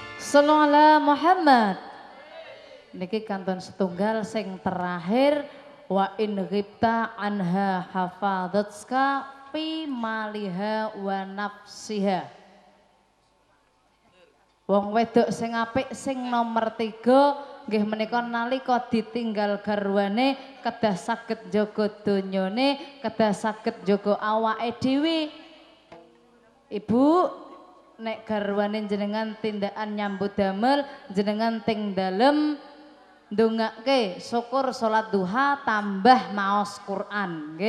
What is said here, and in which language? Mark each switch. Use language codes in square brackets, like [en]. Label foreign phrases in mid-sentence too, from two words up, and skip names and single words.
[ar] Shallallahu ala Muhammad. [jv] Niki kanton setunggal sing terakhir [ar] wa in ghibta anha hafadhatska fi maliha wa nafsiha. [jv] Wong wedok sing apik sing nomor 3 nggih menika nalika ditinggal garwane kedah saged jaga donyane, kedah saged jaga awake dhewe. Ibu nek garwane jenengan tindakan nyambut damel jenengan ting dalem ndongake syukur salat duha tambah maos Quran nggih.